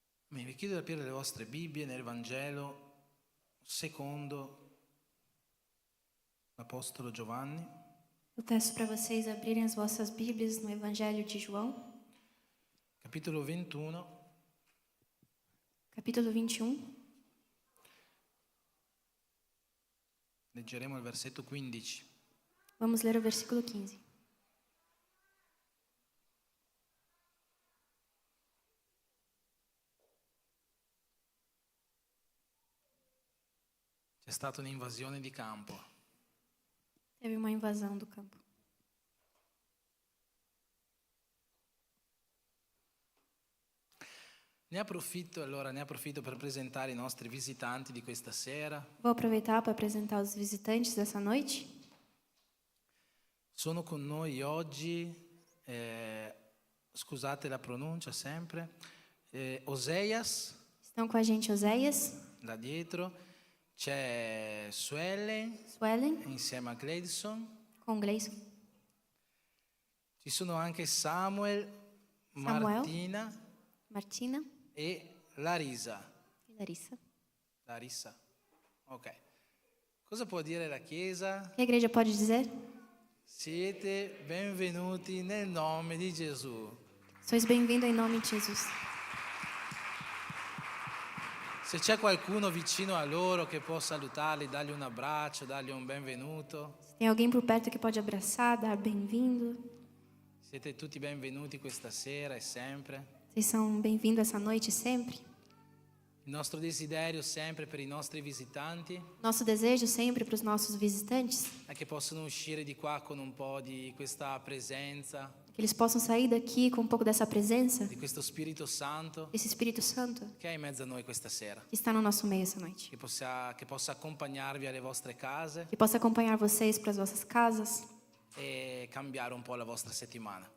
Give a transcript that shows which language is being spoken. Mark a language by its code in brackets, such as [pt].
[it] Amen. Vi chiedo di aprire le vostre Bibbie nel Vangelo secondo l'Apostolo Giovanni, [pt] Eu peço para vocês abrirem as vossas Bíblias no Evangelho de João, [it] capitolo 21, [pt] capítulo 21. [it] leggeremo il versetto 15. [pt] Vamos ler o versículo 15. [it] C'è stata un'invasione di campo. [pt] Teve uma invasão do campo. [it] Ne approfitto per presentare i nostri visitanti di questa sera. [pt] Vou aproveitar para apresentar os visitantes dessa noite. [it] Sono con noi oggi, scusate la pronuncia sempre, Oseias, [pt] Estão com a gente Oséias, [it] là dietro, c'è Suellen [pt] Suelen, [it] insieme a Gleidson, [pt] com Gleison, [it] ci sono anche Samuel, [pt] Samuel. [it] Martina [pt] Martina [it] e Larissa. [pt] e Larissa. [it] Larissa, ok. Cosa può dire la Chiesa? [pt] O que a igreja pode dizer? [it] Siete benvenuti nel nome di Gesù. [pt] Sois bem-vindos em nome de Jesus. [it] Se c'è qualcuno vicino a loro che può salutarli, dargli un abbraccio, dargli un benvenuto, [pt] Se tem alguém por perto que pode abraçar, dar bem-vindo. [it] siete tutti benvenuti questa sera e sempre. [pt] Vocês são bem-vindos essa noite sempre. [it] Il nostro desiderio sempre per i nostri visitanti [pt] Nosso desejo sempre para os nossos visitantes [it] è che possano uscire di qua con un po' di questa presenza, [pt] é que eles possam sair daqui com um pouco dessa presença, [it] di questo Spirito Santo [pt] desse Espírito Santo [it] che è in mezzo a noi questa sera, [pt] que está no nosso meio essa noite. [it] che possa accompagnarvi alle vostre case [pt] Que possa acompanhar vocês para as vossas casas [it] e cambiare un po' la vostra settimana.